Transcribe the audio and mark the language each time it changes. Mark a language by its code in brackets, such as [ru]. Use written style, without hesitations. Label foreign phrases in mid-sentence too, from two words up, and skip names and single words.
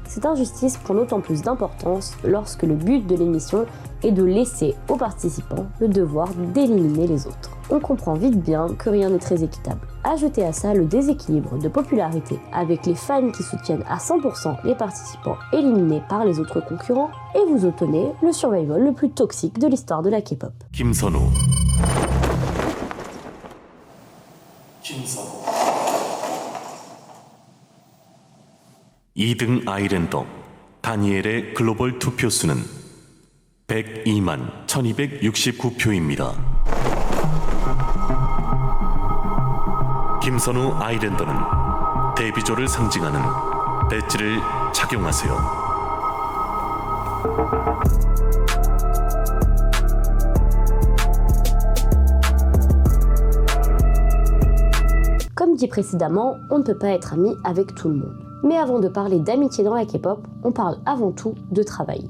[fr] Cette injustice prend d'autant plus d'importance lorsque le but de l'émission est de laisser aux participants le devoir d'éliminer les autres. On comprend vite bien que rien n'est très équitable. Ajoutez à ça le déséquilibre de popularité avec les fans qui soutiennent à 100% les participants éliminés par les autres concurrents et vous obtenez le survival le plus toxique de l'histoire de la K-pop. [ko] 김선우 2등 아이랜더 다니엘의 글로벌 투표수는 102만 1269표입니다. 김선우 아이랜더는 데뷔조를 상징하는 배지를 착용하세요. [fr] Comme dit précédemment, on ne peut pas être ami avec tout le monde. Mais avant de parler d'amitié dans la K-pop, on parle avant tout de travail.